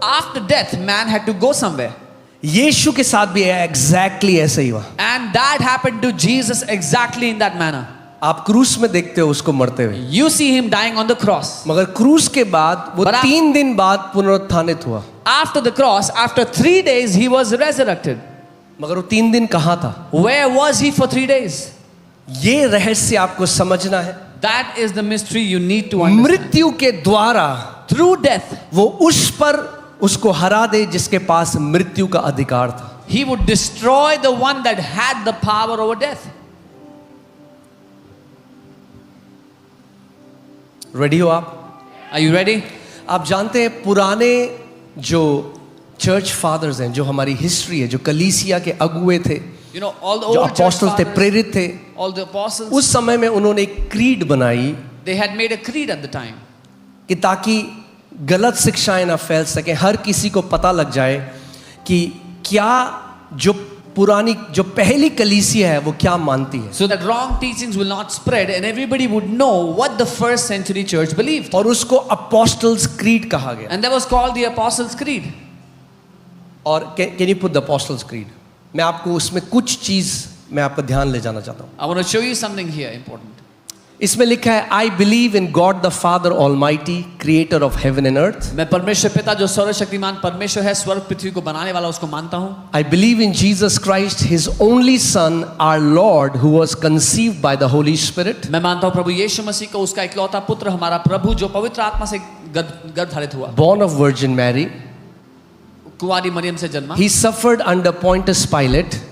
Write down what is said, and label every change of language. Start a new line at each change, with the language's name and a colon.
English: After death, man had to go somewhere.
Hindi: यीशु के साथ भी एग्जैक्टली ऐसे ही हुआ।
English: And that happened to Jesus exactly in that manner.
Hindi: आप क्रूस में देखते हो उसको मरते हुए,
English: You see him dying on the cross.
Hindi: मगर क्रूस के बाद वो
English: But
Hindi: 3 दिन बाद पुनरुत्थानित हुआ।
English: After the cross, after 3 days, he was resurrected.
Hindi: मगर वो 3 दिन कहाँ था?
English: Where was he for 3 days?
Hindi: ये रहस्य आपको समझना है।
English: That is the mystery you need to understand.
Hindi: मृत्यु के द्वारा
English: Through death,
Hindi: वो उस पर उसको हरा दे जिसके पास मृत्यु का अधिकार था।
English: he would destroy the one that had the power over death.
Hindi: Ready हो आप?
English: Are you ready?
Hindi: आप जानते हैं पुराने जो चर्च फादर्स हैं, जो हमारी हिस्ट्री है, जो कलीसिया के अगुए थे,
English: You know, all the
Hindi: जो
English: old church
Hindi: अपोस्टल थे,
English: fathers,
Hindi: प्रेरित थे,
English: all the apostles,
Hindi: उस समय में उन्होंने एक क्रीड बनाई
English: they had made a creed at the time.
Hindi: कि ताकि गलत शिक्षाएं ना फैल सके, हर किसी को पता लग जाए कि क्या जो पुरानी जो पहली कलीसिया है वो क्या मानती है,
English: So that wrong teachings will not spread and everybody would know what the first century church believed.
Hindi: और उसको अपोस्टल्स क्रीड कहा गया।
English: And that was called the Apostles' Creed.
Hindi: और
English: Can you put the apostles creed?
Hindi: मैं आपको उसमें कुछ चीज मैं आपका ध्यान ले जाना चाहता हूँ।
English: I want to show you something here important.
Hindi: इसमें लिखा है
English: I believe in God the father almighty creator of heaven and earth.
Hindi: मैं परमेश्वर पिता जो सर्वशक्तिमान परमेश्वर है, स्वर्ग पृथ्वी को बनाने वाला, उसको मानता हूँ।
English: I believe in Jesus Christ his only son our lord who was conceived by the holy spirit.
Hindi: मैं मानता हूँ प्रभु यीशु मसीह को, उसका इकलौता पुत्र, हमारा प्रभु, जो पवित्र आत्मा से गर्भधारित हुआ,
English: born of virgin Mary,
Hindi: कुंवारी मरियम से जन्मा,
English: he suffered under Pontius Pilate,